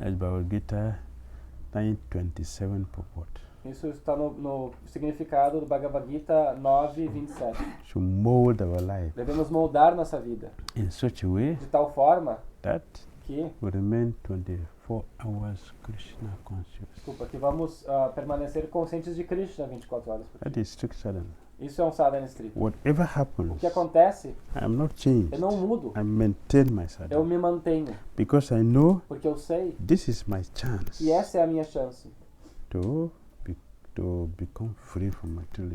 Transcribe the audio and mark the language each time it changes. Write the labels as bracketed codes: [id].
[en] As Bhagavad Gita 9:27 purport. [pt] Isso está no significado do Bhagavad Gita 9:27. [en] Should mold our life [pt] Devemos moldar nossa vida [en] in such a way [pt] de tal forma [en] that [pt] que, [en] we remain 24 hours Krishna conscious. [pt] que vamos permanecer conscientes de Krishna 24 horas por [en] That [pt] dia. [en] is strict sadhana. [pt] Isso é um sadhana estrito. [en] Whatever [pt] O [en] happens, [pt] que acontece, [en] I am not changed. [pt] eu não mudo. [en] I maintain my [pt] Eu [en] sadhana [pt] me mantenho. [en] because I know [pt] Porque eu sei [en] this is my chance [pt] que essa é a minha chance [en] to become free from material